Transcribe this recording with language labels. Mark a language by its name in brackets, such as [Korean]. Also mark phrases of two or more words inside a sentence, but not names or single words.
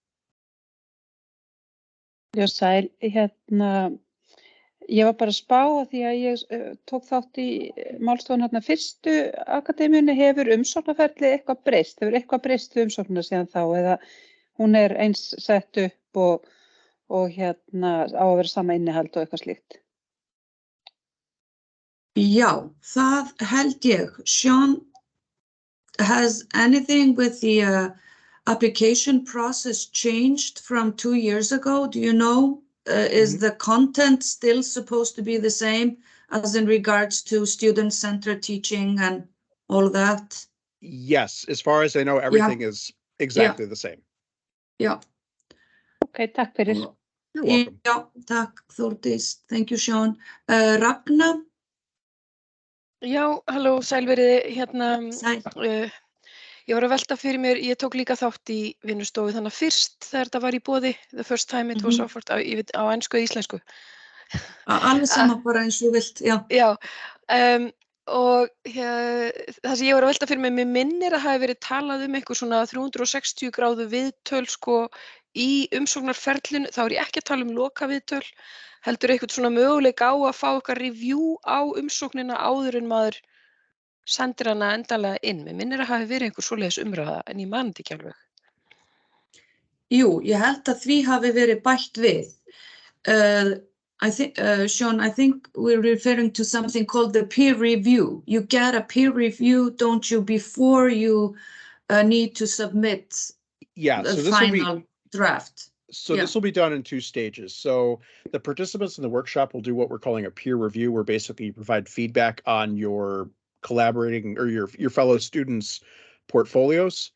[Icelandic] Já, sæl, ég var bara að spá að því að ég tók þátt í málstofun fyrstu akademíunni, hefur umsóknarferli eitthvað breyst? Hefur eitthvað breyst við umsóknina síðan þá eða hún eins sett upp og á að vera sama innihald og eitthvað slíkt? Já, það held ég. [English] Sean, has anything with the application process changed from 2 years ago? Do you know? Is the content still supposed to be the same as in regards to student-centered teaching and all that? Yes, as far as I know, everything is exactly the same. [Icelandic] Já. Ok, takk fyrir. [English] You're welcome. [Icelandic] Já, takk Þórdís. [English] Thank you, Sean. [Icelandic] Ragna? Já, halló, sælveriði, Sæl. Ég var að velta fyrir mér, ég tók líka þátt í vinnustofu þannig að fyrst þegar þetta var í boði, [English] the first time it was offered, [Icelandic] á ensku eða íslensku. Alveg sama bara eins og vilt, já. Já, og það sem ég var að velta fyrir mig minnir að hafi verið talað einhver svona 360 gráðu viðtöl sko í umsóknarferlinu, þá ég ekki að tala loka viðtöl, heldur eitthvað svona möguleika á að fá okkar review á umsóknina áður en maður sendir hana endanlega inn. Mér minnir að hafi verið einhver svoleiðis umræða en ég man þetta ekki alveg. Jú, ég held að því hafi verið bætt við. [English] I think, Sean, I think we're referring to something called the peer review. You get a peer review, don't you, before you need to submit the final draft. So this will be done in 2 stages. So the participants in the workshop will do what we're calling a peer review, where basically you provide feedback on your collaborating or your fellow students' portfolios.